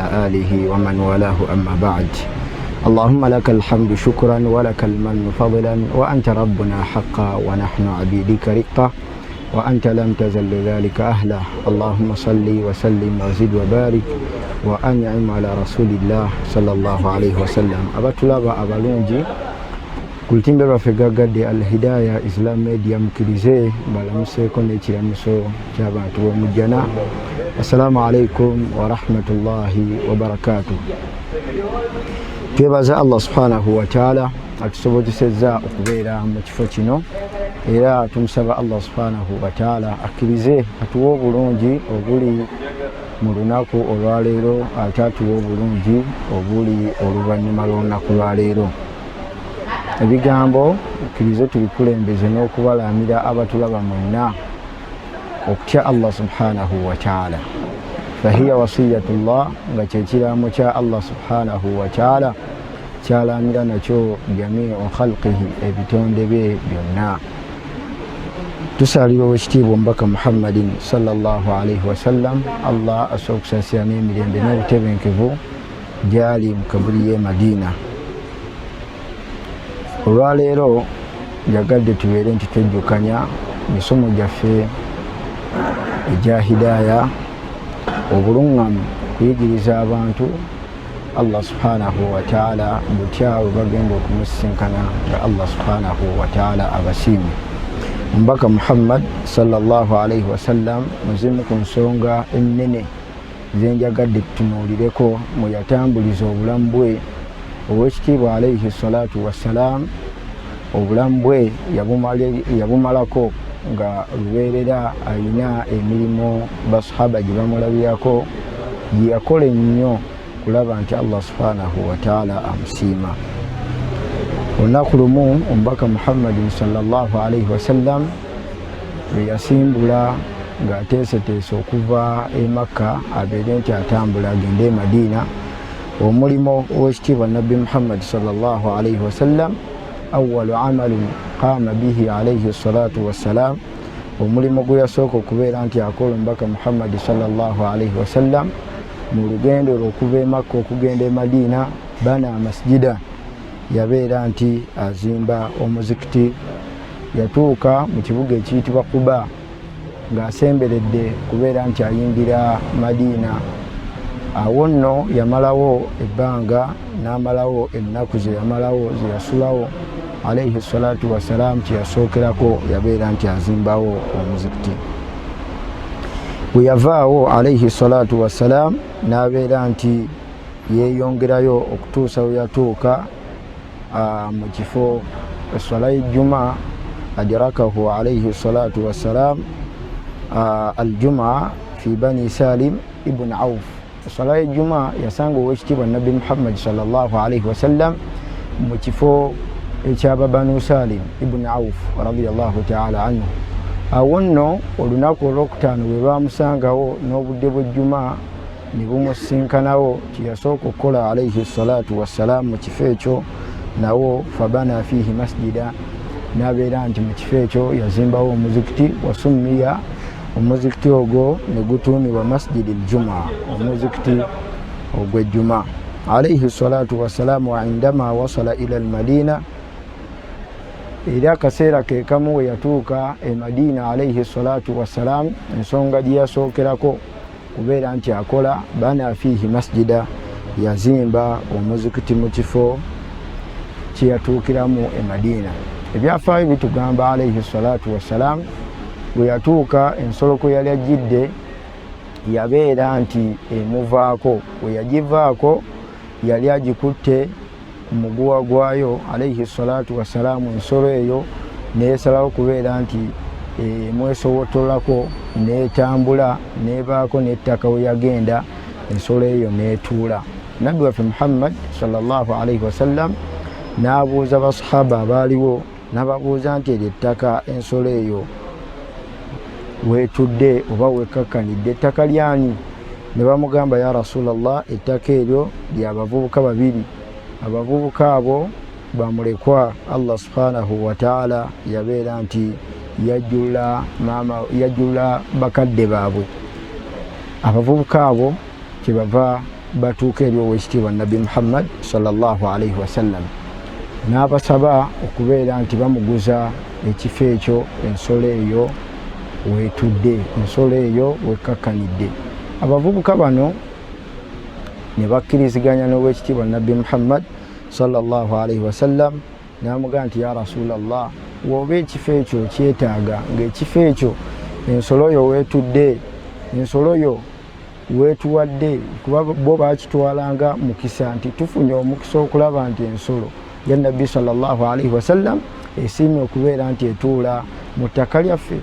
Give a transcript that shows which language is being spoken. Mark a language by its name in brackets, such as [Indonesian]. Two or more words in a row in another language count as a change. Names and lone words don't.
[Arabic] آله ومن والاه أما بعد اللهم لك الحمد شكرا ولك المن فضلا وأنت ربنا حقا ونحن عبيدك رقا وأنت لم تزل ذلك أهله اللهم صل وسلم وزد وبارك وأنعم على رسول الله صلى الله عليه وسلم [Ganda] abatulaba abalungi kulitimbe lwaffe Al-Hidayah Islam Media mukirize balamuseeko n'ekiramuso ky'abantu b'omujjana. [Arabic] السلام عليكم ورحمة الله وبركاته. [Ganda] Twebaza [Arabic] الله سبحانه وتعالى [Ganda] atusobozesezza okubeera mu kifo kino era tumusaba [Arabic] الله سبحانه وتعالى [Ganda] akkirize atuwe obulungi obuli mu lunaku olwaleero ate atuwe obulungi obuli oluvannyuma lw'olunaku lwaleero. Ebigambo akkirize tubikulembeze n'okubalamira abatulaba mwenna okutya [Arabic] الله سبحانه وتعالى. فهي وصية الله [Ganda] nga kyekiraamo kya [Arabic] الله سبحانه وتعالى [Ganda] kyalamira nakyo [Arabic] جميع خلقه [Ganda] ebitonde bye byonna. Tusalira owekitiibwa omubaka [Arabic] محمد صلى الله عليه وسلم [Ganda] Allah asobola okusaasira n'emirembe n'obutebenkevu gyali mu kabuli y'e Madina. Olwaleero njagadde tubeere nti twejjukanya misomo gyaffe egya hidaaya obuluŋŋamu kuyigiriza abantu [Arabic] الله سبحانه وتعالى [Ganda] butyawe bagenda okumusisinkana nga [Arabic] الله سبحانه وتعالى [Ganda] abasiimye. Omubaka [Arabic] محمد صلى الله عليه وسلم [Ganda] muzimu ku nsonga ennene zenjagadde tutunuulireko mwe yatambuliza obulamu bwe. Owekitiibwa [Arabic] عليه الصلاة والسلام [Ganda] obulamu bwe yabumalako nga lubeerera alina emirimu basahaba gye bamulabirako gye yakola ennyo kulaba nti [Arabic] الله سبحانه وتعالى [Ganda] amusiima. Olunaku lumu omubaka [Arabic] محمد صلى الله عليه وسلم [Ganda] lwe yasimbula ng'ateeseteese okuva e Makka abeere nti atambula agende e Madina. Omulimo owekitiibwa Nabbi [Arabic] محمد صلى الله عليه وسلم أول عمل قام به عليه الصلاة والسلام, [Ganda] omulimo gwe yasooka okubeera nti akola omubaka [Arabic] محمد صلى الله عليه وسلم [Ganda] mu lugendo lw'okuva e Makka okugenda e Madina, [Arabic] بنى مسجدا, [Ganda] yabeera nti azimba omuzikiti. Yatuuka mu kibuga ekiyitibwa Quba ng'asemberedde kubeera nti ayingira Madina. Awo nno yamalawo ebbanga n'amalawo ennaku ze yamalawo ze yasulawo [Arabic] عليه الصلاة والسلام [Ganda] kyeyasookerako yabeera nti azimbawo omuzikiti. Bwe yavaawo [Arabic] عليه الصلاة والسلام [Ganda] n'abeera nti yeeyongerayo okutuusa we yatuuka mu kifo eswala y'ejjuma [Arabic] أدركه عليه الصلاة والسلام الجمعة في بني سالم بن عوف. [Ganda] Eswala y'ejjuma yasanga owekitiibwa Nabbi [Arabic] محمد صلى الله عليه وسلم [Ganda] mu kifo ekyaba Banu Salim ibn Auf [Arabic] رضي الله تعالى عنه. [Ganda] Awo nno olunaku olwokutaano bwe baamusangawo n'obudde bw'ejjuma ne bumusinkanawo, kyeyasooka okukola [Arabic] عليه الصلاة والسلام [Ganda] mu kifo ekyo nawo [Arabic] فبنى فيه مسجدا, [Ganda] n'abeera nti mu kifo ekyo yazimbawo omuzikiti. Wasummiya, omuzikiti ogwo ne gutuumibwa masjidi al-Jumaa, omuzikiti ogw'ejjuma. [Arabic] عليه الصلاة والسلام عندما وصل إلى المدينة, [Ganda] era akaseera ke kamu we yatuuka e Madina [Arabic] عليه الصلاة والسلام, [Ganda] ensonga gye yasookerako kubeera nti akola [Arabic] بنى فيه مسجدا, [Ganda] yazimba omuzikiti mu kifo kye yatuukiramu e Madina. Ebyafaayo bitugamba [Arabic] عليه الصلاة والسلام [Ganda] bwe yatuuka ensolo kwe yali ajjidde yabeera nti emuvaako. Bwe yagivaako yali agikutte muguwa gwayo [Arabic] عليه الصلاة والسلام. [Ganda] Ensolo eyo neesalawo kubeera nti emwesowotolako neetambula neebaako n'ettaka we yagenda, ensolo eyo neetuula. Nabbi waffe [Arabic] محمد صلى الله عليه وسلم [Ganda] n'abuuza basahaba abaaliwo, n'ababuuza nti eryo ettaka ensolo eyo weetudde oba wekakkanidde ettaka lyani? Ne bamugamba [Arabic] يا رسول الله, [Ganda] ettaka eryo lya bavubuka babiri. Abavubuka abo bamulekwa [Arabic] الله سبحانه وتعالى [Ganda] yabeera nti yajjula bakadde baabwe. Abavubuka abo kyebava batuuka eri oweekitiibwa Nabbi [Arabic] محمد صلى الله عليه وسلم [Ganda] n'abasaba okubeera nti bamuguza ekifo ekyo, ensolo eyo weetudde, ensolo eyo wekakkanidde. Abavubuka bano ne bakkiriziganya n'oweekitiibwa Nabbi [Arabic] محمد صلى الله عليه وسلم [Ganda] n'amugamba nti [Arabic] يا رسول الله, [Ganda] woba ekifo ekyo kyetaaga, ng'ekifo ekyo ensolo yo weetudde, ensolo yo weetuwadde, kuba bo baakitwalanga mukisa nti tufunye omukisa okulaba nti ensolo ya Nabbi [Arabic] صلى الله عليه وسلم [Ganda] esiimye okubeera nti etuula mu ttaka lyaffe.